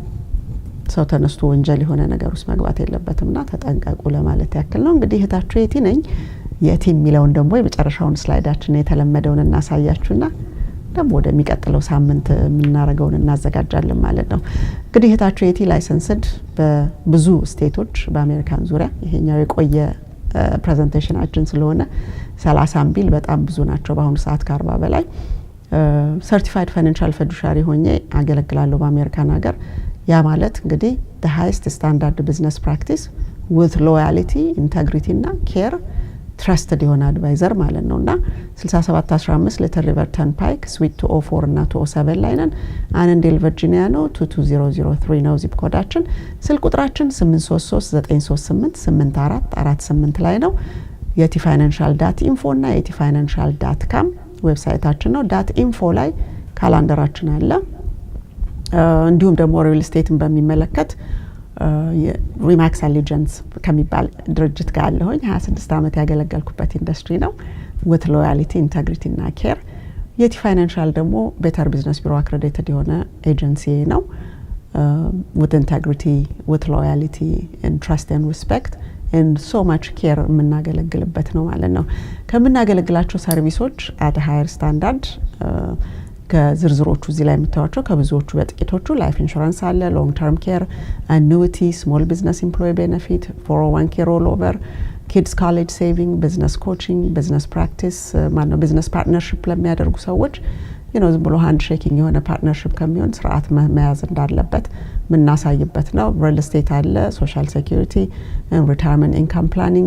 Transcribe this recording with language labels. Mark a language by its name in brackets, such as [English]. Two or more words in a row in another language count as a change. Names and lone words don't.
[Amharic] ሰው ተነስቶ ወንጀል የሆነ ነገር ውስጥ መግባት የለበትምና ተጠንቀቁ ለማለት ያክል ነው። እንግዲህ እህታችሁ የቲ ነኝ። የቲ የሚለውን ደግሞ የመጨረሻውን ስላይዳችን የተለመደውን እናሳያችሁና ደግሞ ወደሚቀጥለው ሳምንት የምናረጋውን እናዘጋጃለን ማለት ነው። እንግዲህ እህታችሁ የቲ ላይሰንስድ በብዙ ስቴቶች በአሜሪካን ዙሪያ ይሄኛው የቆየ ፕሬዘንቴሽናችን ስለሆነ 30 ቢል በጣም ብዙ ናቸው። በአሁኑ ሰዓት ከ40 በላይ [English] certified financial fiduciary [Amharic] ሆኜ አገለግላለሁ በአሜሪካን ሀገር። ያ ማለት እንግዲህ [English] the highest standard business practice with loyalty, integrity [Amharic] እና [English] care trusted [Amharic] የሆነ አድቫይዘር ማለት ነውና 6715 ሊትል ሪቨር ተርንፓይክ ስዊት 204 እና 207 ላይ ነን። አነንዴል ቨርጂኒያ ነው 22003 ነው ዚፕ ኮዳችን። ስልክ ቁጥራችን 8339388448 ላይ ነው። የቲ ፋይናንሻል ዳት ኢንፎ እና የቲ ፋይናንሻል ዳት ካም ዌብሳይታችን ነው። ዳት ኢንፎ ላይ ካላንደራችን አለ። እንዲሁም ደግሞ ሪል ስቴትን በሚመለከት ሪማክስ አሊጀንስ ከሚባል ድርጅት ጋር አለሁኝ 26 ዓመት ያገለገልኩበት ኢንዱስትሪ ነው። [English] with loyalty, integrity [Amharic] እና care የቲ ፋይናንሻል ደግሞ ቤተር ቢዝነስ ቢሮ አክሬዲትድ የሆነ ኤጀንሲ ነው። [English] with integrity, with loyalty and trust and respect and so much care [Amharic] የምናገለግልበት ነው ማለት ነው። ከምናገለግላቸው ሰርቪሶች [English] at a higher standard [Amharic] ከዝርዝሮቹ እዚህ ላይ የምታዩቸው ከብዙዎቹ በጥቂቶቹ [English] life insurance [Amharic] አለ፣ [English] long term care፣ [Amharic] አኑዊቲ፣ [English] small business employee benefit፣ [Amharic] 401k [English] roll over፣ kids college saving፣ business coaching፣ business practice [Amharic] ማነው [English] business partnership [Amharic] ለሚያደርጉ ሰዎች ዝም ብሎ [English] hand shaking [Amharic] የሆነ ፓርትነርሺፕ ከሚሆን ስርዓት መያዝ እንዳለበት ምናሳይበት ነው። [English] real estate [Amharic] አለ፣ [English] social security፣ retirement income planning